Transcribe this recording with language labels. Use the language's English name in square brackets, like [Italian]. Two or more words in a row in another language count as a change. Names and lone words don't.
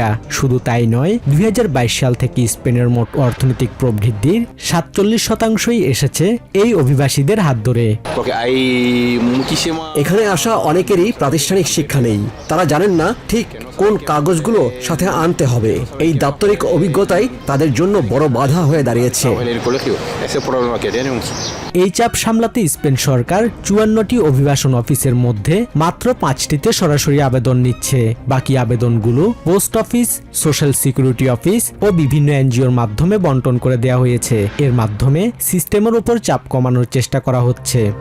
[Bangla] শুধু তাই নয়, 2022 সাল থেকে স্পেনের মোট অর্থনৈতিক প্রবৃদ্ধির 47% এসেছে এই অভিবাসীদের হাত ধরে। এখানে আসা অনেকেরই প্রাতিষ্ঠানিক শিক্ষা নেই। তারা জানেন না ঠিক কোন কাগজগুলো সাথে আনতে হবে। এই দাপ্তরিক অভিজ্ঞতাই তাদের জন্য বড় বাধা হয়ে দাঁড়িয়েছে। [Spanish] En el colegio, ese problema que tenemos. [Bangla] এই চাপ সামলাতে স্পেন সরকার 54টি অভিবাসন অফিসের মধ্যে মাত্র 5টিতে সরাসরি আবেদন নিচ্ছে। বাকি আবেদনগুলো [English] post office, social security office [Bangla] ও বিভিন্ন এনজিওর মাধ্যমে বন্টন করে দেওয়া হয়েছে। এর মাধ্যমে সিস্টেমের উপর চাপ কমানোর চেষ্টা করা হচ্ছে।